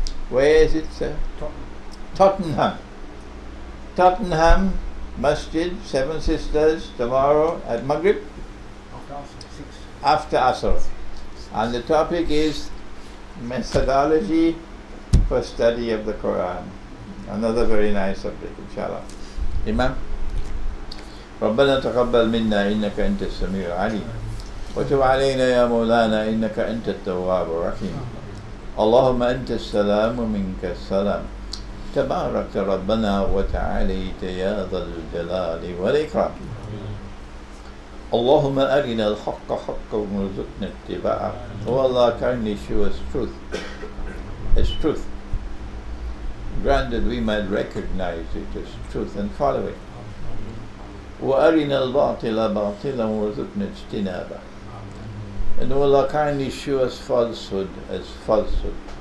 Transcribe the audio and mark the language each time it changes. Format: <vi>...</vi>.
<en>Where is it, sir? Tottenham. Tottenham Masjid, Seven Sisters, tomorrow at Maghrib? After Asr. And the topic is methodology for study of the Quran. Another very nice subject, inshallah. Imam?</en> <ar>ربنا تقبل منا إنك أنت السميع العليم وتب علينا يا مولانا إنك أنت التواب الرحيم اللهم أنت السلام ومنك السلام تبارك ربنا وتعاليت يا ذا الجلال والإكرام اللهم أرنا الحق حقا وارزقنا اتباعه.</ar> <en>O Allah, kindly show us truth as truth. Grant that we might recognize it as truth and follow it.</en> <ar>وأرنا الباطل باطلا وارزقنا اجتنابه.</ar> <en>And O Allah, kindly show us falsehood as falsehood.</en>